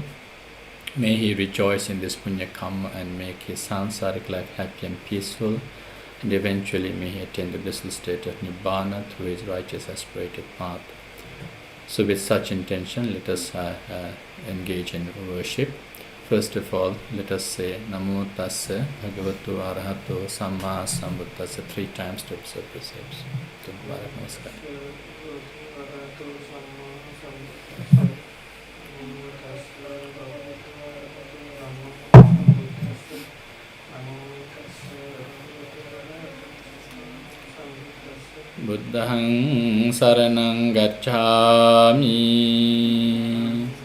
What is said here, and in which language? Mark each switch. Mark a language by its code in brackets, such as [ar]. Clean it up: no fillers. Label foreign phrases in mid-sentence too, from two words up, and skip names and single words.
[en] May he rejoice in this [sa] punya karma [en] and make his sansaric life happy and peaceful, and eventually may he attain the blissful state of Nibbana through his righteous aspirated path. So with such intention, let us engage in worship. First of all, let us say [pi] Namo Tassa Bhagavato Arahato Samma Sambuddhassa [en] 3 times to observe precepts. Namaskar. [pi] Buddhang saranang gacchami,